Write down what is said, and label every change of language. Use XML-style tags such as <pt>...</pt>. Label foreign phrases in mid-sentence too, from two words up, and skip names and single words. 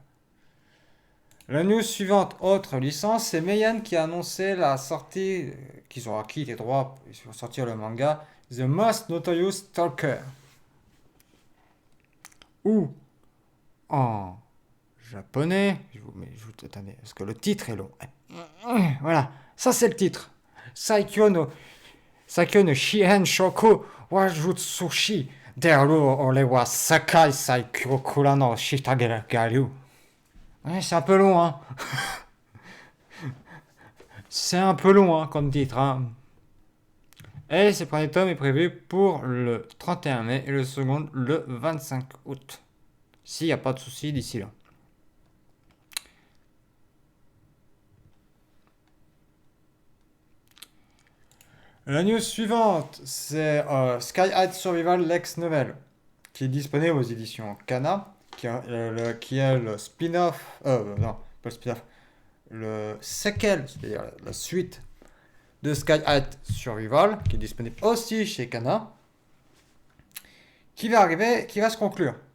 <fr>La news suivante, autre licence, c'est Meian qui a annoncé la sortie, qu'ils ont acquis les droits pour sortir le manga, The Most Notorious Stalker. Ou en japonais, attendez, parce que le titre est long. Voilà, ça c'est le titre. Saikyo no Shihen Shoku Wajutsushi Deru Ore wa Sakai Saikyo Kura no Shitageraru. Ouais, c'est un peu long, hein. C'est un peu long, hein, comme titre, hein. Et ce premier tome est prévu pour le 31 mai et le second le 25 août. s'il n'y a pas de souci d'ici là. La news suivante, c'est Sky High Survival Lex Novel, qui est disponible aux éditions Kana, qui est le spin-off, non, pas le spin-off, le sequel, c'est-à-dire la suite de Sky High Survival, qui est disponible aussi chez Kana, qui va arriver, qui va se conclure.</fr>